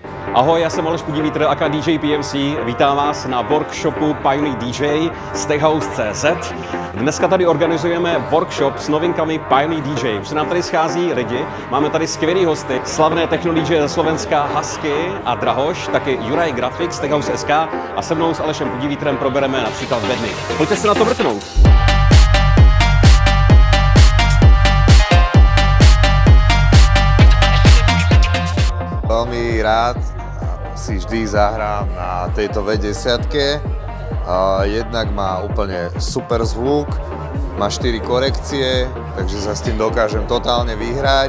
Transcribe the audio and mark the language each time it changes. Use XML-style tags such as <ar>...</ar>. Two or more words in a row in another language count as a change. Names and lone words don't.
<cs>Ahoj, já jsem Aleš Pudivítr, aka DJ PMC. Vítám vás na workshopu Pioneer DJ z techhouse.cz. Dneska tady organizujeme workshop s novinkami Pioneer DJ. Už se nám tady schází lidi, máme tady skvělý hosty, slavné techno DJ ze Slovenska Husky a Drahoš, taky Juraj Graphics, Techhouse.sk a se mnou s Alešem Pudivítrem probereme například bedny. Pojďte se na to vrtnout.</cs> <sk>Veľmi rád si vždy zahrám na tejto V10. Jednak má úplne super zvuk, má 4 korekcie, takže sa s tým dokážem totálne vyhrať.</sk>